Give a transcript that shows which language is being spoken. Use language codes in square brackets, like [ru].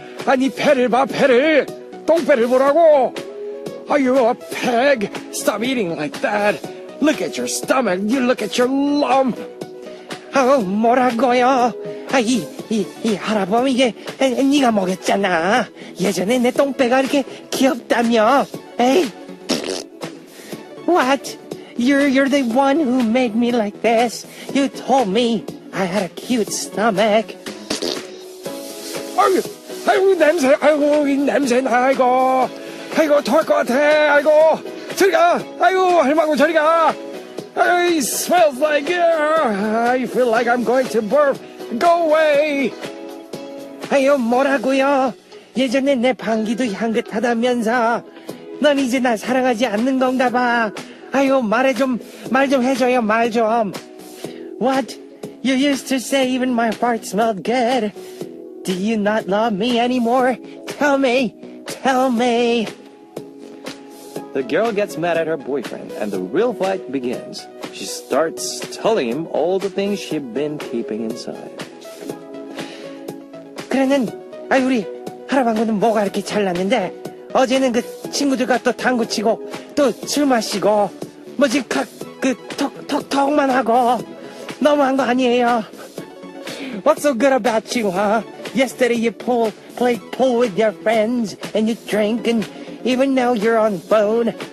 [ko] 아니 배를 봐, 배를. 똥배를 보라고. [en] You pig. Stop eating like that. Look at your stomach. You look at your lump. [ko] 뭐라고요? 이 할아버지, 이게 네가 먹였잖아. 예전에 내 똥배가 이렇게 귀엽다며. [en] 에이. What? You're the one who made me like this. You told me I had a cute stomach. [ko] 아이고 냄새, 아이고 이 냄새 나, 아이고 토할 것 같아, 아이고 저리 가, 아이고 할망구 저리 가. [en] It smells like, I feel like I'm going to burp. Go away. [ko] 아유, 뭐라고요? 예전에 내 방귀도 향긋하다면서. 넌 이제 날 사랑하지 않는 건가 봐. 아유, 말 좀 해줘요, 말 좀. [en] What? You used to say even my fart smelled good. Do you not love me anymore? Tell me, tell me. The girl gets mad at her boyfriend and the real fight begins. She starts telling him all the things she'd been keeping inside. [ko] 그래는 우리 하라방구는 뭐가 이렇게 잘났는데 어제는 그 친구들과 또 당구 치고 또 술 마시고 뭐지 톡톡톡만 하고 너무한 거 아니에요? [en] What's so good about you, huh? Yesterday you played pool with your friends and you drank and even now you're on phone.